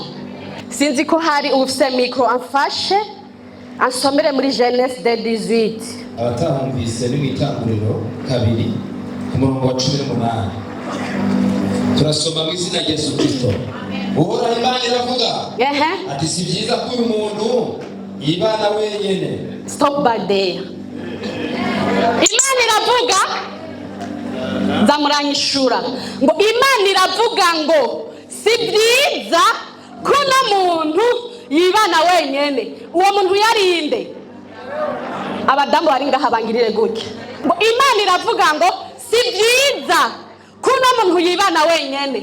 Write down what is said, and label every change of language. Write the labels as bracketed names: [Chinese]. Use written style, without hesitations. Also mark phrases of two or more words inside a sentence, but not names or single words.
[Rundi] Sinzi ko hari ufise mikro amfashe ansomere muri Genèse 18. Abatahumvise ni mwitanguriro kabiri ku murongo wa 18. Turasoma mu izina rya Yesu Kristo. Uhoraho Imana iravuga ati si byiza ko uyu muntu yibana wenyene. [English] Stop by there. [Rundi] Imana iravuga zamuranyishura ngo Imana iravuga ngo si byiza kuno muntu yibana wenyene. Uwo muntu yarinde abadamu bari ngaha bangirire gutya ngo Imana iravuga ngo si byiza kuno muntu yibana wenyene.